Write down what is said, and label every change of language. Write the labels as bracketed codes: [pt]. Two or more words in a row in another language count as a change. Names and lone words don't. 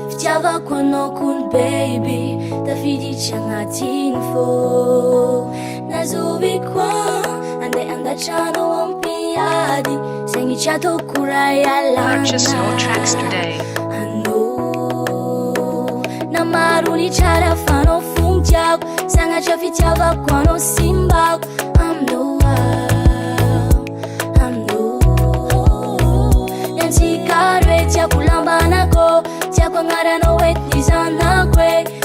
[mg] fitiavako anao kony baby tafiditra agnatiny fô nazoviko andeha andatrano ampiady sagnitry ataoko raha ialana. [en] Purchase your tracks today. [mg] Na maro ny tsara fanao fontiako sagnatra fitiavako anao simbako yantsika roe tiako lambanako tiako agnaranao ety zanako e